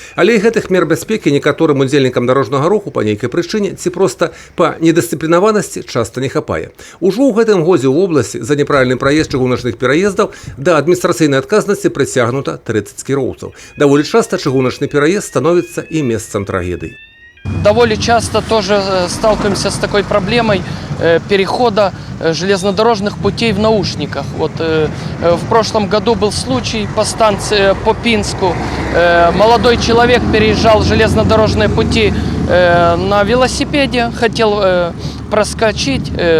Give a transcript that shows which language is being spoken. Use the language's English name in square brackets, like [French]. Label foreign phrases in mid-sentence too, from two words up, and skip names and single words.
[Belarusian] Але і гэтых мер бяспекі некаторым удзельнікам дарожнага руху па нейкай прычыне ці проста па недысцыплінаванасці часта не хапае. Ужо ў гэтым годзе ў вобласці за неправільны праезд чыгуначных пераездаў да адміністрацыйнай адказнасці прыцягнута 30 кіроўцаў. Даволі часта чыгуначны пераезд становіцца і месцам трагедый. [Russian] Довольно часто тоже сталкиваемся с такой проблемой перехода железнодорожных путей в наушниках. Вот в прошлом году был случай по станции по Пинску. Молодой человек переезжал железнодорожные пути на велосипеде, хотел проскочить.